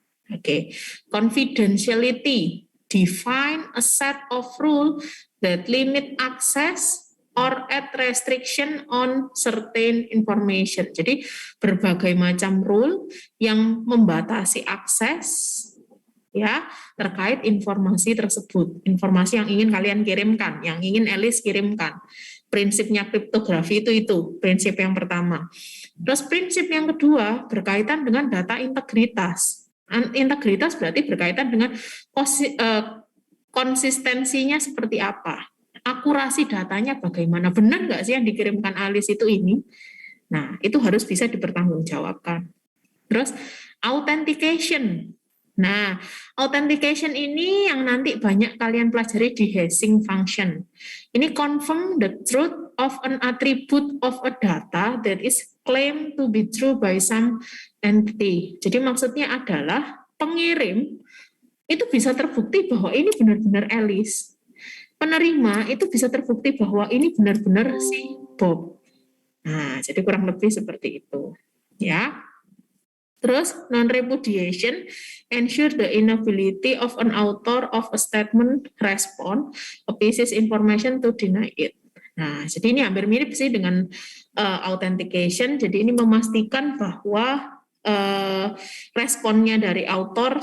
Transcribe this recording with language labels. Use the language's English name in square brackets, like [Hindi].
[English] Oke, confidentiality, define a set of rules that limit access or add restriction on certain information. [Indonesian] Jadi berbagai macam rule yang membatasi akses ya terkait informasi tersebut, informasi yang ingin kalian kirimkan, yang ingin Alice kirimkan. Prinsipnya kriptografi itu prinsip yang pertama. Terus prinsip yang kedua berkaitan dengan data integritas. Integritas berarti berkaitan dengan konsistensinya seperti apa, akurasi datanya bagaimana, benar nggak sih yang dikirimkan Alice itu ini. Nah, itu harus bisa dipertanggungjawabkan. Terus authentication. Nah, authentication ini yang nanti banyak kalian pelajari di hashing function. [English] Ini confirm the truth of an attribute of a data that is claimed to be true by some entity. [Indonesian] Jadi maksudnya adalah pengirim itu bisa terbukti bahwa ini benar-benar Alice. Penerima itu bisa terbukti bahwa ini benar-benar si Bob. Nah, jadi kurang lebih seperti itu. Ya. [English] Terus non-repudiation, ensure the inability of an author of a statement respond a piece's information to deny it. [Indonesian] Nah, jadi ini hampir mirip sih dengan authentication. Jadi ini memastikan bahwa responnya dari author.